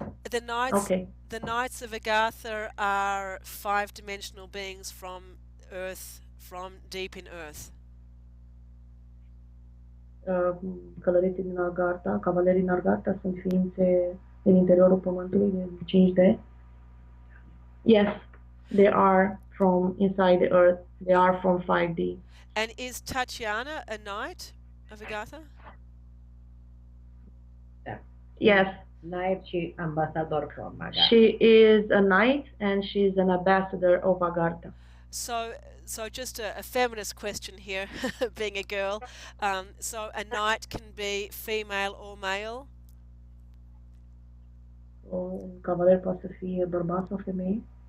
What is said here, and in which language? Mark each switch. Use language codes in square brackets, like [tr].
[en] The Knights of Agartha are five-dimensional beings from Earth, from deep in Earth. [ro] Călăreții din Agartha, cavalerii din Agartha sunt ființe din interiorul pământului de 5D. [en] Yes, they are from inside the earth. They are from 5D. And is Tatiana a knight of Agartha? [ro] Da. [en] Yes. Knight și ambassador from Agartha. She is a knight and she is an ambassador of Agartha. So just a feminist question here, being a girl. So a knight can be female or male? [ro] Un cavaler poate să fie bărbat sau femeie?